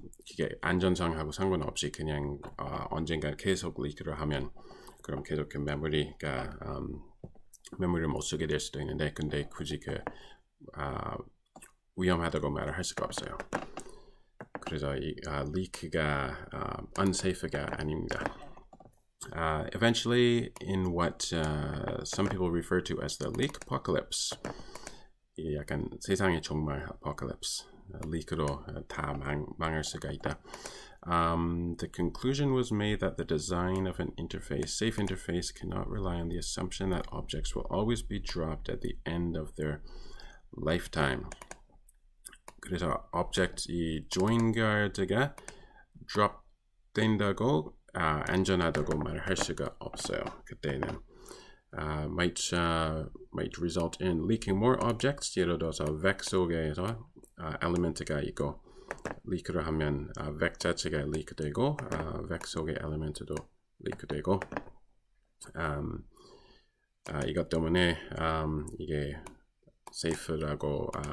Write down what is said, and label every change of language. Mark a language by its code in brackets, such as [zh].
[ko] 이게 안전성하고 상관없이 그냥 언젠가 계속 leak를 하면 그럼 계속 그 메모리가 메모리를 못 쓰게 될 수도 있는데 근데 굳이 그 위험하다고 말을 할 수가 없어요. 그래서 이 leak가 unsafe가 아닙니다. [en] Eventually, in what some people refer to as the leak apocalypse, [ko] 약간 세상의 종말 apocalypse, leak으로 다 망할 수가 있다. [en] The conclusion was made that the design of an safe interface, cannot rely on the assumption that objects will always be dropped at the end of their lifetime. [ko] 그래서 object 이 join guard가 drop 된다고 안전하다고 말할 수가 없어요. 그때는 [en] might result in leaking more objects. [ko] 예를 들어서 vec 속에서 element가 있고 leak를 하면 vec 자체가 leak되고 vec 속의 element도 leak되고 이것 때문에 이게 safe라고